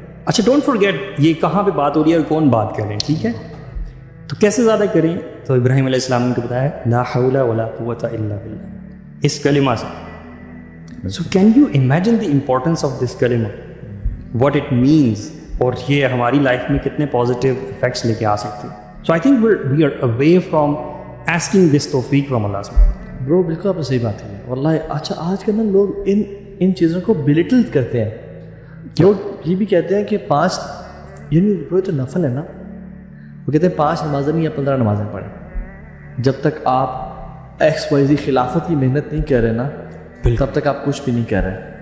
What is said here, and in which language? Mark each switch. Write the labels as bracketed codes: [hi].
[ur] اچھا [en] don't forget [ur] یہ کہاں پہ بات ہو رہی ہے اور کون بات کر رہے ہیں, ٹھیک ہے, تو کیسے زیادہ کریں. تو ابراہیم علیہ السلام نے بتایا لا حول ولا قوت الا باللہ, اس کلمہ سے. [en] so can you imagine the importance of this کلمہ, what it means, [ur] اور یہ ہماری لائف میں کتنے پازیٹیو افیکٹس لے کے آ سکتے ہیں. [en] So I think we are away from asking this tawfiq from Allah subhanahu wa ta'ala. [ur] Bro, بالکل آپ نے صحیح بات کی ہے واللہ. اچھا آج کل نا لوگ ان چیزوں کو بلیٹل کرتے ہیں. لوگ یہ بھی کہتے ہیں کہ 5 یعنی وہ تو نفل ہے نا, وہ کہتے ہیں 5 نمازیں نہیں یا 15 نمازیں پڑھیں. جب تک آپ XYZ خلافت کی محنت نہیں کر رہے نا, تب تک آپ کچھ بھی نہیں کر رہے.